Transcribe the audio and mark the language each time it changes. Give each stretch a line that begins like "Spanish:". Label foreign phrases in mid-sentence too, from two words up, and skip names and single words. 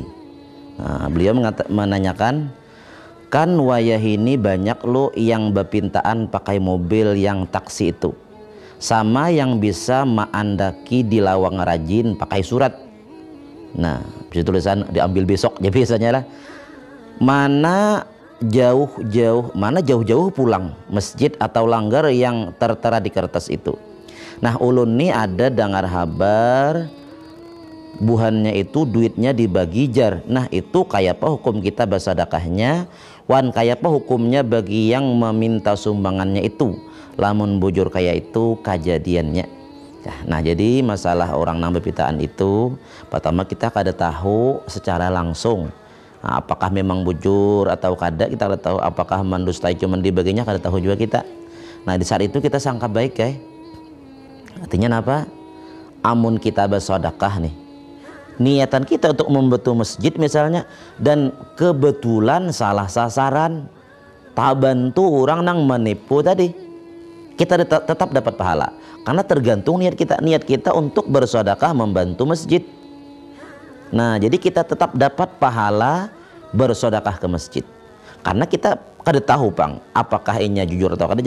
Banjar: Nah, beliau menanyakan, kan wayah ini banyak lo yang berpintaan pakai mobil yang taksi itu, sama yang bisa maandaki di lawang rajin pakai surat. Nah bisa tulisan diambil besok ya biasanya lah. Mana jauh-jauh pulang masjid atau langgar yang tertera di kertas itu. Nah ulun nih ada dengar kabar buhannya itu duitnya dibagi jar. Nah itu kayak apa hukum kita bersedekahnya, wan kayak apa hukumnya bagi yang meminta sumbangannya itu, lamun bujur kayak itu kejadiannya. Nah jadi masalah orang nang berpitaan itu, pertama kita kada tahu secara langsung. Nah, apakah memang bujur atau kada, kita kada tahu. Apakah mendustai cuma dibaginya, kada tahu juga kita. Nah di saat itu kita sangka baik artinya apa? Amun kita bersedekah nih, niatan kita untuk membantu masjid misalnya, dan kebetulan salah sasaran, tak bantu orang nang menipu tadi, kita tetap dapat pahala karena tergantung niat kita. Niat kita untuk bersedekah membantu masjid. Nah jadi kita tetap dapat pahala bersedekah ke masjid karena kita kada tahu bang apakah ini jujur atau kada.